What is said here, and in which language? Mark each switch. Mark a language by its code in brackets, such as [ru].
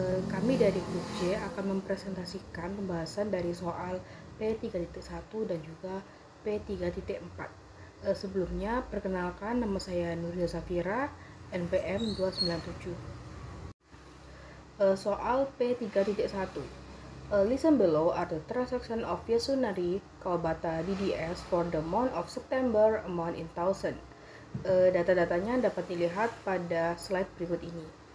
[id] Kami dari grup C akan mempresentasikan pembahasan dari soal P3.1 dan juga P3.4. Sebelumnya, perkenalkan, nama saya Nuril Safira, NPM 297. Soal P3.1. [en] Listen below are the transaction of Yasunari Kalbata DDS for the month of September, amount in thousand. [id] Data-datanya dapat dilihat pada slide berikut ini.